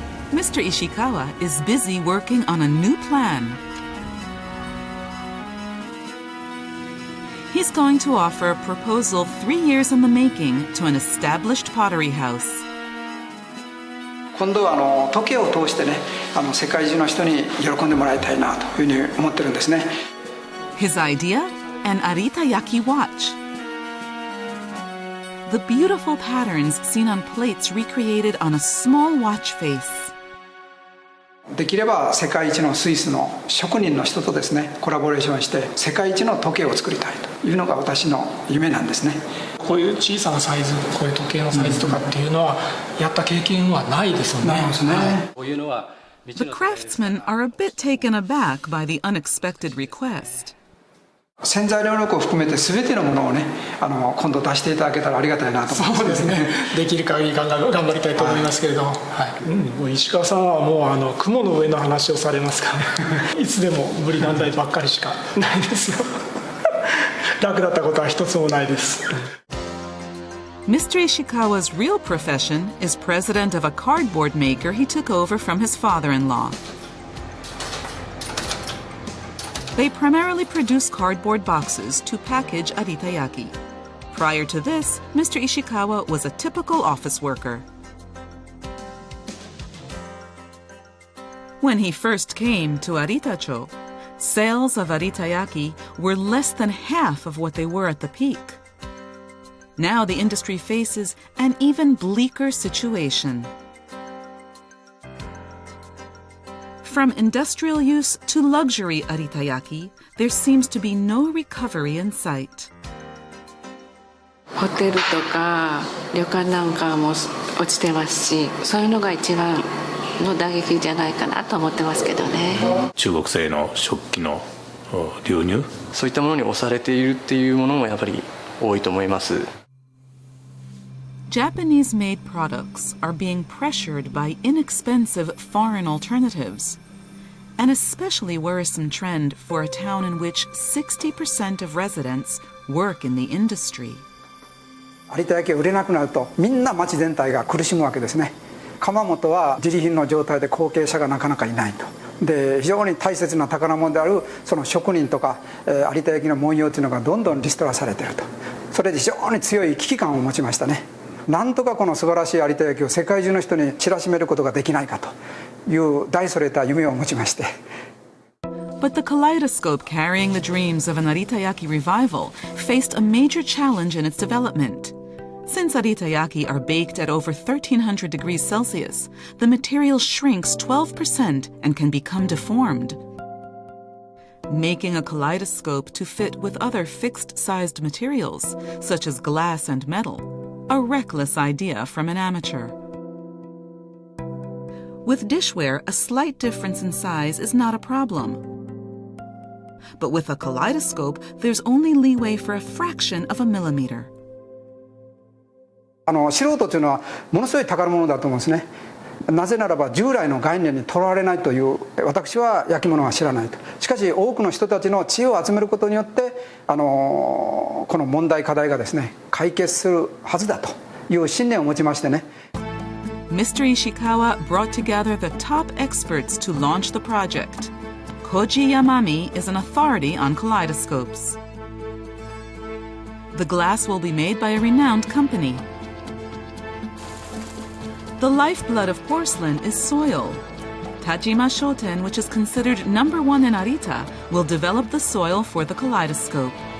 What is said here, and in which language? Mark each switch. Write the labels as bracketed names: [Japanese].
[English] Mr. Ishikawa is busy working on a new plan. He's going to offer a proposal 3 years in the making to an established pottery house. [Japanese] 今度は時計を通してね、世界中の人に喜んでもらいたいなというふうに思ってるんですね。 [English] His idea? An aritayaki watch. The beautiful patterns seen on plates recreated on a small watch face. [Japanese] できれば世界一のスイスの職人の人とですね、コラボレーションして世界一の時計を作りたいというのが私の夢なんですね。こういう小さなサイズ、こういう時計のサイズとかっていうのはやった経験はないですよね。ないですね。 [English] The craftsmen are a bit taken aback by the unexpected request. [Japanese] 潜在能力を含めて全てのものをね、今度出していただけたらありがたいなと思います。そうですね。できる限り頑張りたいと思いますけれども、もう石川さんはもう雲の上の話をされますからいつでも無理難題ばっかりしかないですよ。楽だったことは一つもないです。 [English] Mr. Ishikawa's real profession is president of a cardboard maker he took over from his father-in-law. They primarily produce cardboard boxes to package aritayaki. Prior to this, Mr. Ishikawa was a typical office worker. When he first came to Aritacho, sales of aritayaki were less than half of what they were at the peak. Now the industry faces an even bleaker situation. From industrial use to luxury aritayaki, there seems to be no recovery in sight. [Japanese] ホテルとか旅館なんかも落ちてますし、そういうのが一番の打撃じゃないかなと思ってますけどね。中国製の食器の流入、そういったものに押されているっていうものもやっぱり多いと思います。 [English] Japanese-made products are being pressured by inexpensive foreign alternatives, an especially worrisome trend for a town in which 60% of residents work in the industry. [Japanese] 有田焼が売れなくなるとみんな町全体が苦しむわけですね。窯元は自利品の状態で後継者がなかなかいないと。で非常に大切な宝物であるその職人とか有田焼の文様というのがどんどんリストラされていると。それで非常に強い危機感を持ちましたね。なんとかこの素晴らしい有田焼を世界中の人に知らしめることができないかという大それた夢を持ちまして。 [English] But the kaleidoscope carrying the dreams of an Aritayaki revival faced a major challenge in its development. Since aritayaki are baked at over 1300 degrees Celsius, the material shrinks 12% and can become deformed. Making a kaleidoscope to fit with other fixed-sized materials, such as glass and metal, a reckless idea from an amateur. With dishware, a slight difference in size is not a problem. But with a kaleidoscope, there's only leeway for a fraction of a millimeter. [Japanese] 素人というのはものすごい宝物だと思うんですね。なぜならば従来の概念にとらわれないという私は焼き物は知らないと。しかし多くの人たちの知恵を集めることによってこの問題課題がですね解決するはずだという信念を持ちましてね。 [English] Mr. Ishikawa brought together the top experts to launch the project. Koji Yamami is an authority on kaleidoscopes. The glass will be made by a renowned company. The lifeblood of porcelain is soil. Tajima Shoten, which is considered #1 in Arita, will develop the soil for the kaleidoscope.